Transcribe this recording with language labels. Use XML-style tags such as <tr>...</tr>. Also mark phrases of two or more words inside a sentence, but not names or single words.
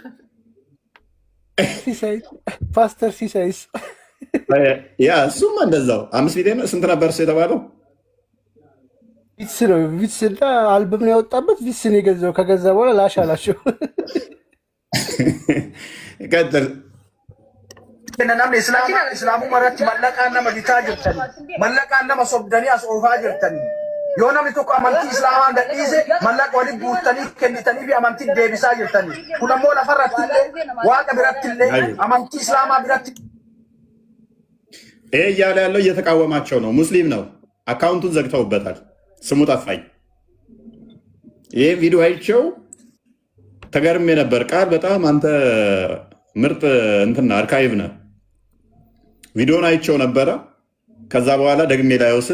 <am>ፓስተር ሲሳይስ ያ እሱማ እንደዛው 5 ሚሊዮን ስንት ነበር እሱ የተባለው? ቪትስ ነው። ቪትስ እና አልበም ነው ያወጣበት። ቪትስ ነው የገዛው። ከገዛ በኋላ ላሽ አላቸው። ቀጥል።</am> <om>namni islaamu maratti mallaqaan nama bitaa jirtani mallaqaan nama sobdanii as oofaa jirtani yoo namni tokko amantii islaamaa gadhiise mallaqa waliin guuttanii kennitanii fi amantii deebisaa jirtani kun ammoo lafarratti illee waaqa biratti illee amantii islaamaa biratti</om> <am>ይሄ እያለ ያለው እየተቃወማቸው ነው። ሙስሊም ነው። አካውንቱን ዘግተውበታል። ስሙ ጠፋኝ። ይሄ ቪዲዮ አይቼው ተገርሜ ነበር። ቃል በጣም አንተ ምርጥ እንትና አርካይቭ ነህ። ቪዲዮን አይቼው ነበረ። ከዛ በኋላ ደግሜ ላየው ስል</am>